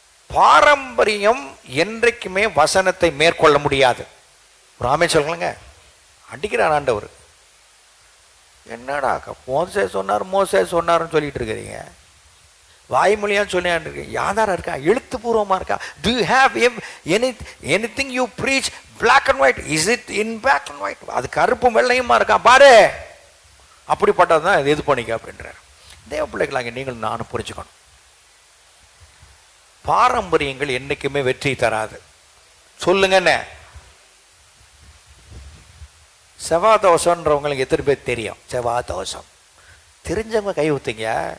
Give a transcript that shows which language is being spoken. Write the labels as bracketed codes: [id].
[ta] பாரம்பரியம் என்றைக்குமே வசனத்தை மேற்கொள்ள முடியாது. ராமே சொல்லுங்க, அடிக்கிறார் ஆண்டவர். என்னடா மோசே சொன்னாருன்னு சொல்லிட்டு இருக்கிறீங்க. வாய்மொழியா சொல்லியா இருக்கு, யாதாரம் இருக்கா, எழுத்துப்பூர்வமா இருக்கா? [en] Do you have anything you preach black and white? Is it in black and white? [ta] அது கருப்பும் வெள்ளையுமா இருக்கா பாரு. அப்படிப்பட்டதுதான் இது பண்ணிக்க அப்படின்றார். தேவ பிள்ளைகளாங்க நீங்கள் நானும் புரிஞ்சுக்கணும், பாரம்பரியங்கள் என்னைக்குமே வெற்றி தராது. சொல்லுங்க என்ன? செவ்வாதோஷன்றவங்களுக்கு எத்தனை பேர் தெரியும்? செவ்வாதோஷம் தெரிஞ்சவங்க கை ஊத்துங்க.